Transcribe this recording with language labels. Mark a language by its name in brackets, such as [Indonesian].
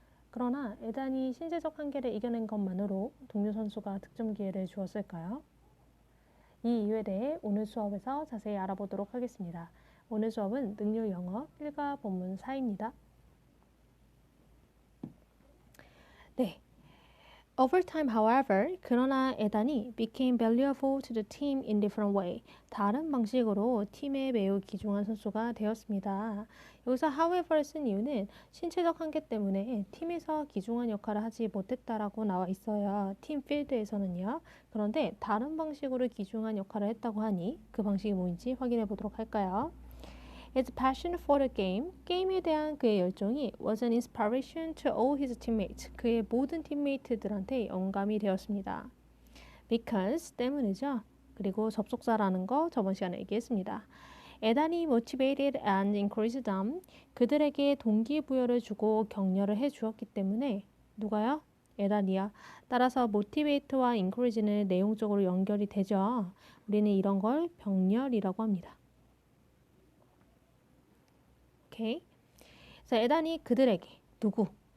[Korean] 그러나 애단이 신체적 한계를 이겨낸 것만으로 동료 선수가 득점 기회를 주었을까요? 이 이유에 대해 오늘 수업에서 자세히 알아보도록 하겠습니다. 오늘 수업은 능률 영어 1과 본문 4입니다. 네. [English] Over time, however, [Korean] 그러나 에단이 [English] became valuable to the team in different way. [Korean] 다른 방식으로 팀에 매우 귀중한 선수가 되었습니다. 여기서 however를 쓴 이유는 신체적 한계 때문에 팀에서 귀중한 역할을 하지 못했다라고 나와 있어요. 팀 필드에서는요. 그런데 다른 방식으로 귀중한 역할을 했다고 하니 그 방식이 뭔지 확인해 보도록 할까요? [English] His passion for the game, [Korean] 게임에 대한 그의 열정이 [English] was an inspiration to all his teammates. [Korean] 그의 모든 팀메이트들한테 영감이 되었습니다. Because 때문이죠. 그리고 접속사라는 거 저번 시간에 얘기했습니다. [English] 에단이 motivated and encouraged them. [Korean] 그들에게 동기부여를 주고 격려를 해주었기 때문에 누가요? 에단이야. 따라서 motivate와 encourage는 내용적으로 연결이 되죠. 우리는 이런 걸 병렬이라고 합니다. 오케이. 그래서 에단이 그들에게 누구?